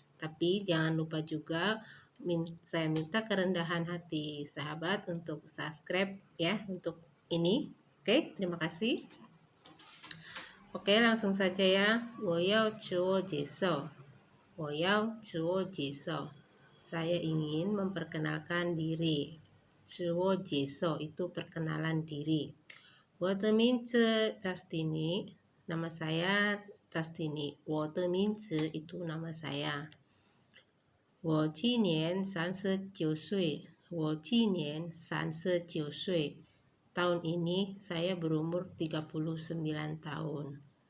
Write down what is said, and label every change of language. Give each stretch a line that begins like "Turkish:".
Indonesian: Tapi jangan lupa juga saya minta kerendahan hati sahabat untuk subscribe ya untuk ini. Oke, terima kasih. Oke, langsung saja ya.
Chinese: 我要自我介绍. 我要自我介绍.
Indonesian: Saya ingin memperkenalkan diri. 自我介绍 itu perkenalan diri.
Chinese: 我的名字 Castini.
Indonesian: Nama saya Castini.
Chinese: 我的名字
Indonesian: itu nama saya.
Chinese: 我今年39岁.我今年39岁.
Indonesian: Tahun ini saya berumur 39 tahun.